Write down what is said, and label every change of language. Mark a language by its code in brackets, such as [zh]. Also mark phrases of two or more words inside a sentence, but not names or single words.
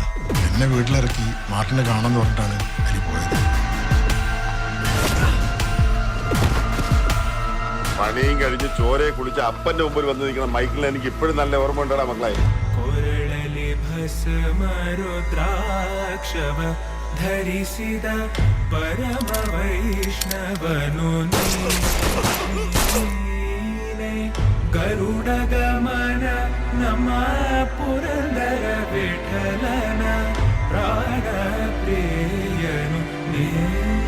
[ml] എന്നെ വീട്ടിലിറക്കി മാർട്ടിനെ കാണാമെന്ന് പറഞ്ഞിട്ടാണ് അലി പോയത്. പണിയും കഴിഞ്ഞ് ചോരയെ കുളിച്ച് അപ്പന്റെ മുമ്പിൽ വന്ന് നിൽക്കുന്ന മൈക്കിളിനെ എനിക്ക് ഇപ്പോഴും നല്ല ഓർമ്മ ഉണ്ടാ മക്കളെ. [kn] ധരിಸಿದ ಪರಮ ವೈಷ್ಣವನು ನೀನೆ. ಗರುಡ ಗಮನ ನಮ್ಮ ಪುರಂದರ ವಿಠಲನ ಪ್ರಾಣ ಪ್ರಿಯನು ನೀ.